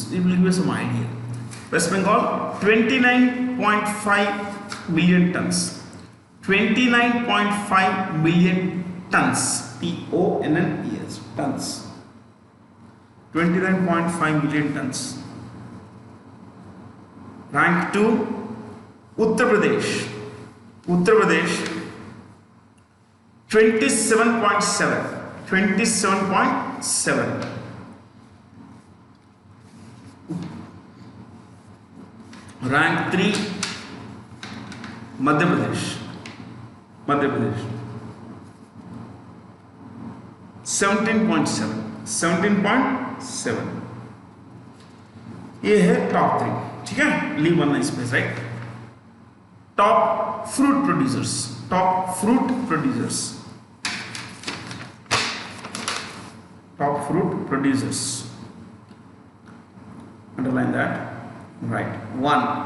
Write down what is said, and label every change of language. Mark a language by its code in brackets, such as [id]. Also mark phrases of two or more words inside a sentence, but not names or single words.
[en] It will give you some idea. West Bengal, 29.5 million tons. 29.5 million tons. T-O-N-N-E-S. Tons. 29.5 million tons. Rank 2, Uttar Pradesh. Uttar Pradesh 27.7. 27.7. Rank 3 Madhya Pradesh. Madhya Pradesh 17.7. 17.7. [hi] ये है टॉप 3. ठीक है, [en] Leave one space. Right. Top fruit producers. Top fruit producers. Top fruit producers. Underline that. Right. 1.